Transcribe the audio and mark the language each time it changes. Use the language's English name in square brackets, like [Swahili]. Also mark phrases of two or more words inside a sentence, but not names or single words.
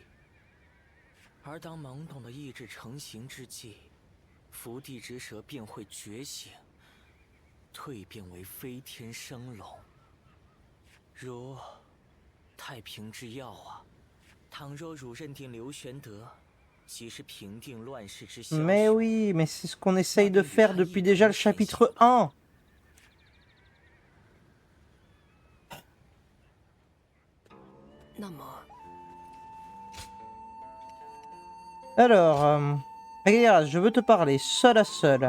[Chinese] 而当懵懂的意志成型之际，伏地之蛇便会觉醒，蜕变为飞天生龙，如太平之药啊！倘若汝认定刘玄德即是平定乱世之枭雄， [French] Mais oui, mais c'est ce qu'on essaye de faire depuis déjà le chapitre 1. Alors, regarde, je veux te parler seul à seul.